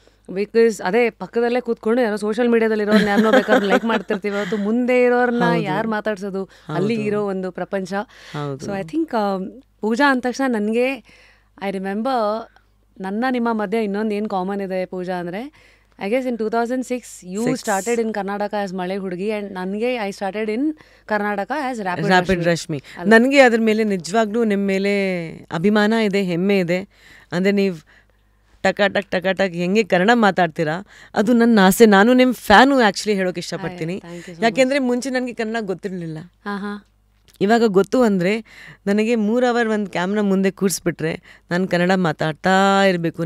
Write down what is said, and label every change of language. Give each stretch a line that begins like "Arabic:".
Kannada: Because ಅದೇ ಪಕ್ಕದಲ್ಲೇ ಕೂತ್ಕೊಂಡು ಯಾರೋ ಸೋಷಿಯಲ್ ಮೀಡಿಯಾದಲ್ಲಿ ಇರೋರ್ನ ಯಾರನ್ನೋ ಬೇಕಾದ್ರೆ ಲೈಕ್ ಮಾಡ್ತಿರ್ತೀವಿ, ಅವತ್ತು ಮುಂದೆ ಇರೋರ್ನ ಯಾರು ಮಾತಾಡ್ಸೋದು, ಅಲ್ಲಿ ಇರೋ ಒಂದು ಪ್ರಪಂಚ.
English: so I think
Kannada: ಪೂಜಾ ಅಂದ ತಕ್ಷಣ ನನಗೆ
English: I remember
Kannada: ನಿಮ್ಮ ಮಧ್ಯೆ ಇನ್ನೊಂದು ಏನು ಕಾಮನ್ ಇದೆ ಪೂಜಾ ಅಂದರೆ,
English: I guess in 2006 you started in Karnataka as Male Hudgi and ನನಗೆ I started in Karnataka as Rapid
Kannada: Rashmi. ನನಗೆ ಅದ್ರ ಮೇಲೆ ನಿಜವಾಗ್ಲೂ ನಿಮ್ಮ ಮೇಲೆ ಅಭಿಮಾನ ಇದೆ, ಹೆಮ್ಮೆ ಇದೆ. ಅಂದರೆ ನೀವು ಟಕಾಟಕ್ ಹೆಂಗೆ ಕನ್ನಡ ಮಾತಾಡ್ತೀರಾ ಅದು ನನ್ನ ಆಸೆ. ನಾನು ನಿಮ್ಮ ಫ್ಯಾನು ಆ್ಯಕ್ಚುಲಿ ಹೇಳೋಕೆ ಇಷ್ಟಪಡ್ತೀನಿ. ಯಾಕೆಂದರೆ ಮುಂಚೆ ನನಗೆ ಕನ್ನಡ ಗೊತ್ತಿರಲಿಲ್ಲ. ಇವಾಗ ಗೊತ್ತು ಅಂದರೆ ನನಗೆ 3 ಅವರ್ ಒಂದು ಕ್ಯಾಮ್ರಾ ಮುಂದೆ ಕೂರಿಸ್ಬಿಟ್ರೆ ನಾನು ಕನ್ನಡ ಮಾತಾಡ್ತಾ ಇರಬೇಕು.